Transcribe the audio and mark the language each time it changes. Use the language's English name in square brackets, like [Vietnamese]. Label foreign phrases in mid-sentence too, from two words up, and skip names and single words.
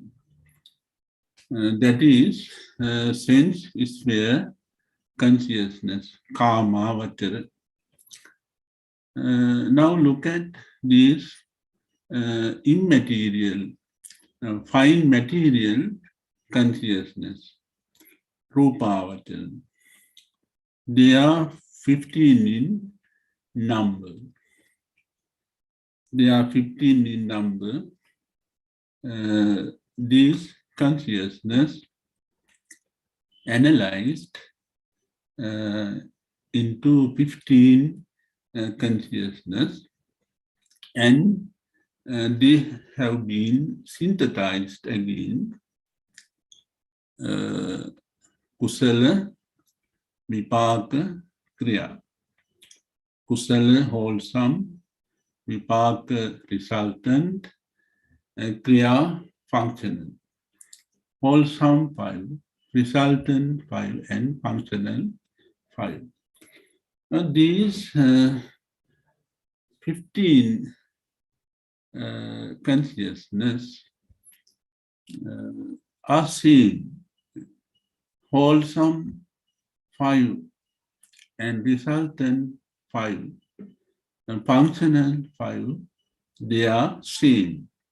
[English] That is sense sphere consciousness, [Pali] karma, vachara. [English] Now look at these immaterial, fine material consciousness, [Pali] rupa, vachara. [English] They are 15 in number. They are 15 in number. This consciousness analyzed into 15 consciousness, and they have been synthesized again. [Pali] Kusala, vipaka, kriya. [English] Kusala, wholesome; vipaka, resultant; kriya, functional. Wholesome 5, resultant 5, and functional 5. These 15 consciousness are seen wholesome 5 and resultant 5 and functional 5, they are seen.